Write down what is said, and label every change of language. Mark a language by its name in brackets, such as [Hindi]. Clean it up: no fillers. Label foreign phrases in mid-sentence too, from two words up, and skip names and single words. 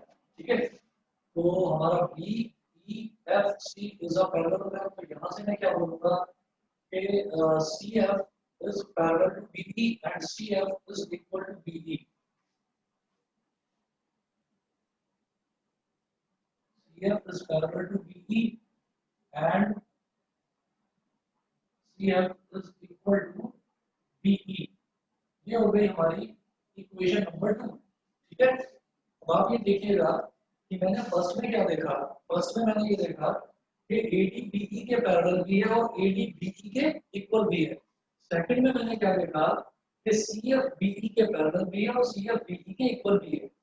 [Hindi] ठीक है, तो हमारा [English] BEFC is a parallelogram. [Hindi] तो यहाँ से मैं क्या बोलूँगा कि [English] CF is parallel to BE and CF is equal to BE. CF is parallel to BE and CF is equal to BE. [Hindi] ये हो गई हमारी [English] equation number [Hindi] 2. ठीक है, अब आप ये देखिएगा कि मैंने फर्स्ट में क्या देखा. फर्स्ट में मैंने ये देखा कि AD BE के पैरेलल भी है और AD BE के इक्वल भी है. सेकंड में मैंने क्या देखा कि CF BE के पैरेलल भी है और CF BE के इक्वल भी है.